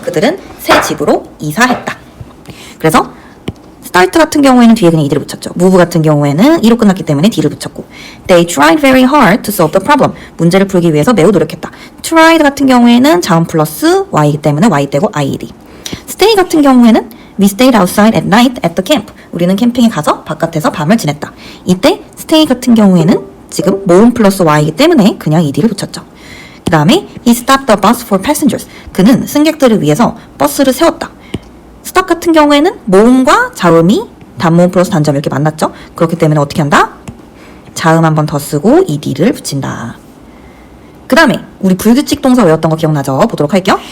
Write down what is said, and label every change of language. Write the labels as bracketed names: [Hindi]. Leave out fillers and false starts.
[Korean] 그들은 새 집으로 이사했다. 그래서 start 같은 경우에는 뒤에 그냥 ed를 붙였죠. move 같은 경우에는 e로 끝났기 때문에 d를 붙였고 [English] They tried very hard to solve the problem. [Korean] 문제를 풀기 위해서 매우 노력했다. tried 같은 경우에는 자음 플러스 y이기 때문에 y 떼고 id. stay 같은 경우에는 [English] We stayed outside at night at the camp. [Korean] 우리는 캠핑에 가서 바깥에서 밤을 지냈다. 이때 stay 같은 경우에는 지금 모음 플러스 y이기 때문에 그냥 ed를 붙였죠. 그 다음에 [English] He stopped the bus for passengers. [Korean] 그는 승객들을 위해서 버스를 세웠다. stop 같은 경우에는 모음과 자음이 단모음 플러스 단자음 이렇게 만났죠. 그렇기 때문에 어떻게 한다? 자음 한 번 더 쓰고 ed를 붙인다. 그 다음에 우리 불규칙 동사 외웠던 거 기억나죠? 보도록 할게요.